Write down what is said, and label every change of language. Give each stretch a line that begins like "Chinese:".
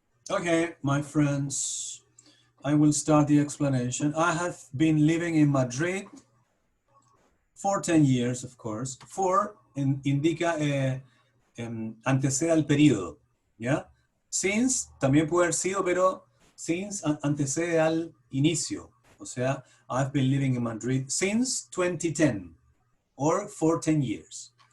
English: Okay, my friends, I will start the explanation. I have been living in Madrid for 10 years, of course.
Spanish: For indica antecede al periodo, ¿ya? Since también puede haber sido, pero since antecede al inicio.
English: O sea, I've been living in Madrid since 2010, or for 10 years.